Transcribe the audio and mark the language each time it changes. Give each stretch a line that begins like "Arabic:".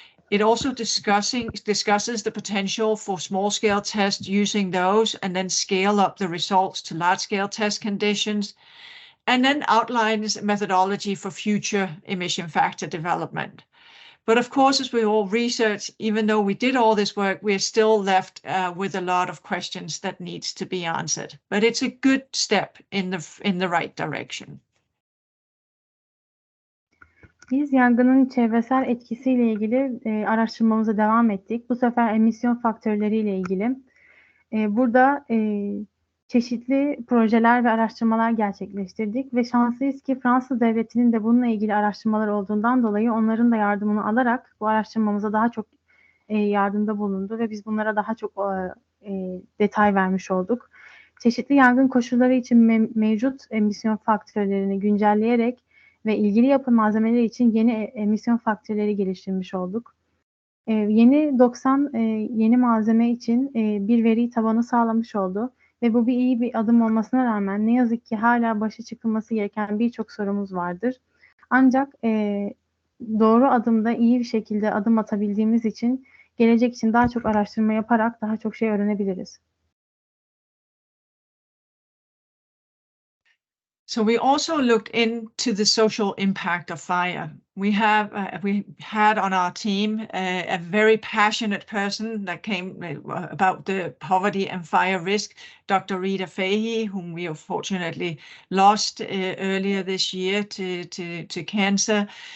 English: It also discusses the potential for small-scale tests using those and then scale up the results to large-scale test conditions, and then outlines methodology for future emission factor development. But of course, as we all research, even though we did all this work, we're still left with a lot of questions that needs to be answered. But it's a good step in the right direction.
Turkish: Biz yangının çevresel etkisiyle ilgili araştırmamıza devam ettik. Bu sefer emisyon faktörleriyle ilgili. Burada çeşitli projeler ve araştırmalar gerçekleştirdik ve şanslıyız ki Fransız devletinin de bununla ilgili araştırmalar olduğundan dolayı onların da yardımını alarak bu araştırmamıza daha çok yardımda bulundu ve biz bunlara daha çok detay vermiş olduk. Çeşitli yangın koşulları için mevcut emisyon faktörlerini güncelleyerek ve ilgili yapı malzemeleri için yeni emisyon faktörleri geliştirmiş olduk. Yeni 90 yeni malzeme için bir veri tabanı sağlamış oldu ve bu iyi bir adım olmasına rağmen ne yazık ki hala başa çıkılması gereken birçok sorumuz vardır. Ancak doğru adımda iyi bir şekilde adım atabildiğimiz için gelecek için daha çok araştırma yaparak daha çok şey öğrenebiliriz.
English: So we also looked into the social impact of fire. We had on our team a very passionate person that came about the poverty and fire risk, Dr. Rita Fahey, whom we unfortunately lost earlier this year to cancer.